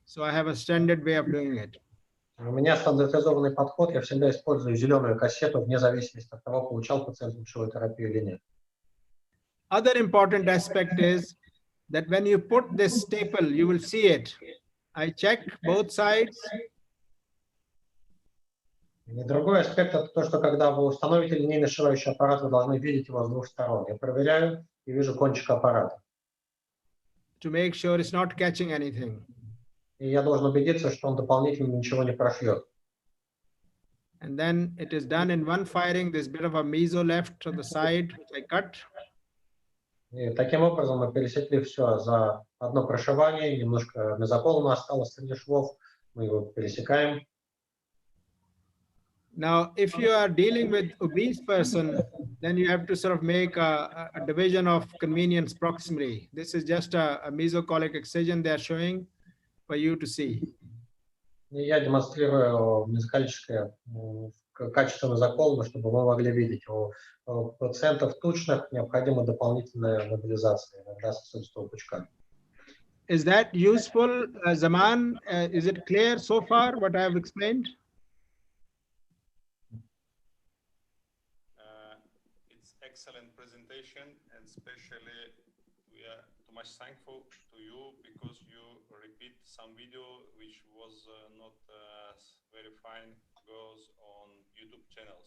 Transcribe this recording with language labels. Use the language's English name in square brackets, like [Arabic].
[English] So I have a standard way of doing it. [Russian] У меня стандартизованный подход, я всегда использую зеленую кассету вне зависимости от того, получал пациент лучевую терапию или нет. [English] Other important aspect is that when you put this staple, you will see it. I check both sides. [Russian] И другой аспект это то, что когда вы установите линейный сшивающий аппарат, вы должны видеть его с двух сторон. Я проверяю и вижу кончик аппарата. [English] To make sure it's not catching anything. [Russian] И я должен убедиться, что он дополнительно ничего не прошьет. [English] And then it is done in one firing. There's a bit of a meso left on the side, which I cut. [Russian] И таким образом мы пересекли все за одно прошивание, немножко мезоколона осталось среди швов, мы его пересекаем. [English] Now, if you are dealing with obese person, then you have to sort of make a division of convenience proximally. This is just a mesocolic excision they are showing for you to see. [Russian] И я демонстрирую мезоколическое качество мезоколона, чтобы вы могли видеть. У пациентов тучных необходима дополнительная мобилизация, иногда с отсутствием пучка. [English] Is that useful, Zaman? Is it clear so far what I have explained? It's excellent presentation, and especially we are too much thankful to you because you repeat some video which was not very fine goes on YouTube channel.